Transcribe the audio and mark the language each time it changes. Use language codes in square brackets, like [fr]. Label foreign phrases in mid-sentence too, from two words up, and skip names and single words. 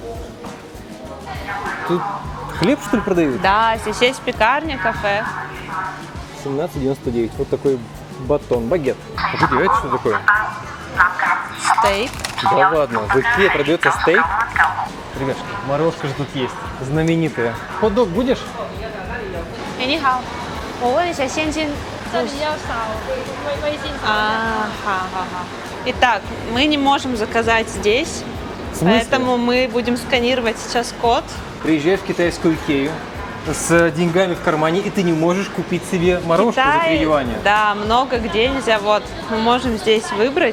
[ru] Тут хлеб, что ли, продают? Да, здесь есть пекарня, кафе. 17,99. Вот такой батон, багет. Погоди, а это что такое? Стейк. Да ладно, в Икее продается стейк? Ребятушки, морожка же тут есть, знаменитая. Хот-дог будешь? [zh] 哎，你好，我问一下现金。这里要扫微信。 Ха-ха-ха. [ru] Итак, мы не можем заказать здесь, В смысле? поэтому мы будем сканировать сейчас код. Приезжаешь в китайскую Икею с деньгами в кармане, и ты не можешь купить себе морожку за 3 юаня. Да, много где нельзя. Вот, мы можем здесь выбрать